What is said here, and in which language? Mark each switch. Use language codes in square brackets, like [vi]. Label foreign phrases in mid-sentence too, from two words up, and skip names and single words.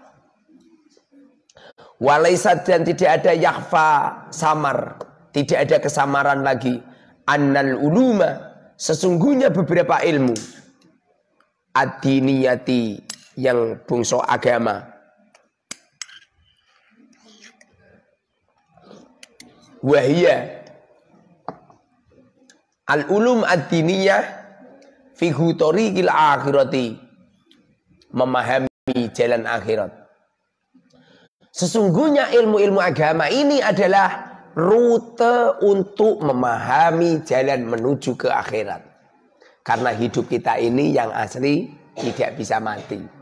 [id] Walaisa, dan tidak ada yakhfa, samar. Tidak ada kesamaran lagi. [ar] إن العلوم, [id] sesungguhnya beberapa ilmu ad-diniyati, yang bungsu agama, [ar] وهي العلوم الدينية في طريق الآخرة, memahami jalan akhirat. [id] Sesungguhnya ilmu-ilmu agama ini adalah rute untuk memahami jalan menuju ke akhirat. Karena hidup kita ini yang asli tidak bisa mati.